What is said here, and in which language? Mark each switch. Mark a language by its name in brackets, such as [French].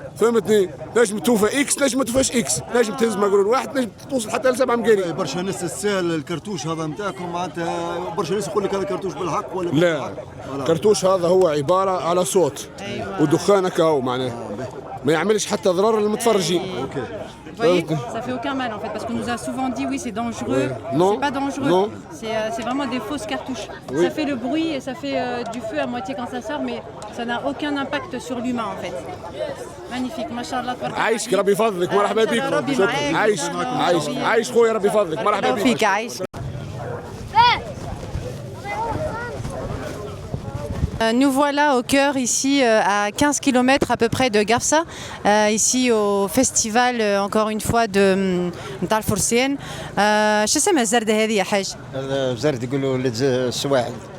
[Arabic] فهمتني، نجم توفى اكس نجم ما توفاش اكس، نجم تهز مقرون واحد نجم توصل حتى ل7 مقارين. برشا ناس تستاهل الكرتوش هذا نتاعكم معناتها، برشا ناس يقول لك هذا كرتوش بالحق ولا لا الكرتوش هذا هو عباره على صوت أيوة. ودخان هكا معناه ما يعملش حتى ضرر للمتفرجين. اوكي. [French] Vous voyez, ça fait aucun mal en fait, parce qu'on nous a souvent dit oui c'est dangereux. Non. C'est pas dangereux. Non. C'est vraiment des fausses cartouches. Oui. Ça fait le bruit et ça fait du feu à moitié quand ça sort, mais ça n'a aucun impact sur l'humain en fait. Magnifique, machallah. [Arabic] تبارك الله عايشك عليك. ربي يفضلك مرحبا بك. ربي معاك. عايش عايش خويا ربي يفضلك مرحبا بك. فيك عايش. [French] Nous voilà au cœur ici à 15 km à peu près de Gafsa, ici au festival encore une fois de [Arabic] نتاع الفرسان. شو اسمها الزردة هذه يا حاج؟ هذا زرد يقولوا ولد السواعد.